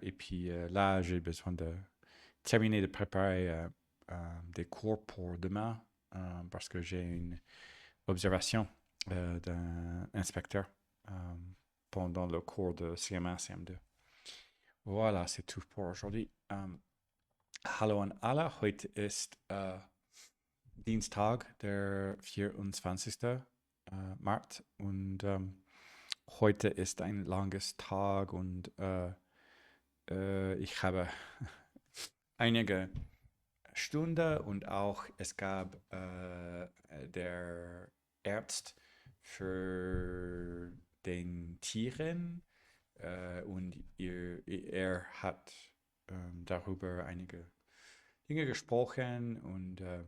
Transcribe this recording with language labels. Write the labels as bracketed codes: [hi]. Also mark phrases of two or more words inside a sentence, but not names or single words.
[fr] Et puis là, j'ai besoin de terminer de préparer des cours pour demain parce que j'ai une observation d'un inspecteur pendant le cours de CM1, CM2. Voilà, c'est tout pour aujourd'hui. [de] Hallo an alle, heute ist Dienstag, der 24. März und heute ist ein langes Tag und ich habe einige Stunden und auch es gab der Arzt für den Tieren und er hat darüber einige Dinge gesprochen und